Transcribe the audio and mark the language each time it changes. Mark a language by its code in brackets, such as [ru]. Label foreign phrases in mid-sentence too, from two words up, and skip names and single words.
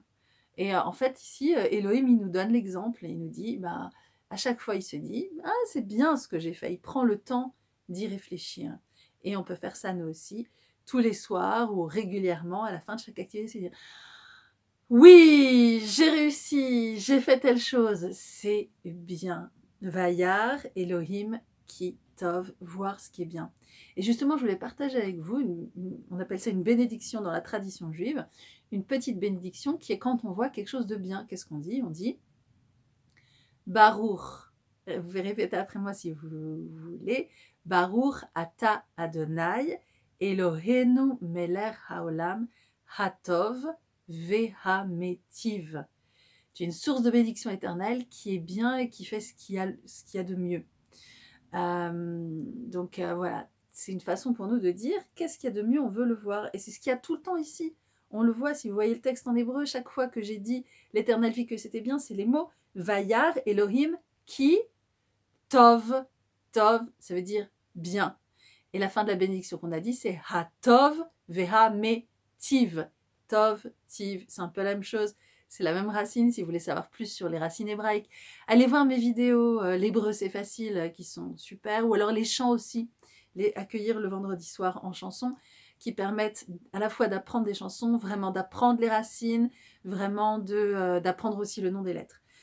[fr] Et en fait, ici, Elohim, il nous donne l'exemple et il nous dit, à chaque fois, il se dit, c'est bien ce que j'ai fait. Il prend le temps d'y réfléchir. Et on peut faire ça, nous aussi, tous les soirs ou régulièrement, à la fin de chaque activité, c'est dire, oui, j'ai réussi, j'ai fait telle chose, c'est bien. [he] וירא אלהים כי טוב, [fr] voir ce qui est bien. Et justement, je voulais partager avec vous, on appelle ça une bénédiction dans la tradition juive, une petite bénédiction qui est quand on voit quelque chose de bien. Qu'est-ce qu'on dit? On dit Baruch. Vous verrez répéter après moi si vous voulez. [he] ברוך אתה אדני אלהינו מלך העולם הטוב והמטיב. [fr] Tu es une source de bénédiction éternelle qui est bien et qui fait ce qu'il y a de mieux. Voilà, c'est une façon pour nous de dire qu'est-ce qu'il y a de mieux, on veut le voir. Et c'est ce qu'il y a tout le temps ici. On le voit, si vous voyez le texte en hébreu, chaque fois que j'ai dit l'Éternel vit que c'était bien, c'est les mots [he] וירא אלהים כי טוב. [fr] Tov, ça veut dire bien. Et la fin de la bénédiction qu'on a dit, c'est [he] הטוב והמטיב. טוב טיב, [fr] c'est un peu la même chose. C'est la même racine. Si vous voulez savoir plus sur les racines hébraïques, allez voir mes vidéos, l'hébreu c'est facile, qui sont super, ou alors les chants aussi, les accueillir le vendredi soir en chanson, qui permettent à la fois d'apprendre des chansons, vraiment d'apprendre les racines, vraiment d'apprendre aussi le nom des lettres.